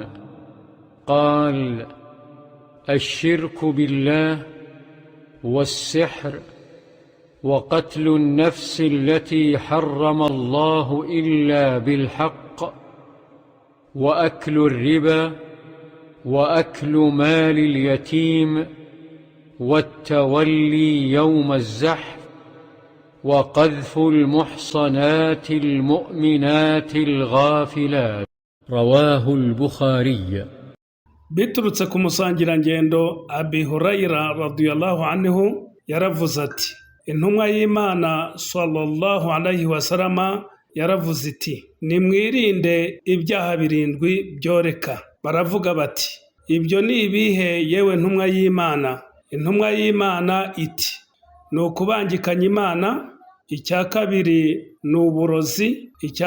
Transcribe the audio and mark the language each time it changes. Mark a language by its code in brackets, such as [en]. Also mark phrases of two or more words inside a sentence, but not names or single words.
[ar] قال الشرك بالله والسحر وقتل النفس التي حرم الله إلا بالحق وأكل الربا وأكل مال اليتيم والتولي يوم الزحف وقذف المحصنات المؤمنات الغافلات. رواه البخاري. [rw] biturutse ku musangirangendo Abi Hurayra [ar] رضي الله عنه [rw] yaravuze ati intumwa y'Imana [ar] صلى الله عليه وسلم [rw] yaravuze iti nimwirinde ibyaha birindwi byoreka. Baravuga bati ibyo ni ibihe yewe ntumwa y'Imana? Intumwa y'Imana iti ni ukubangikanya Imana, icya kabiri ni uburozi, icya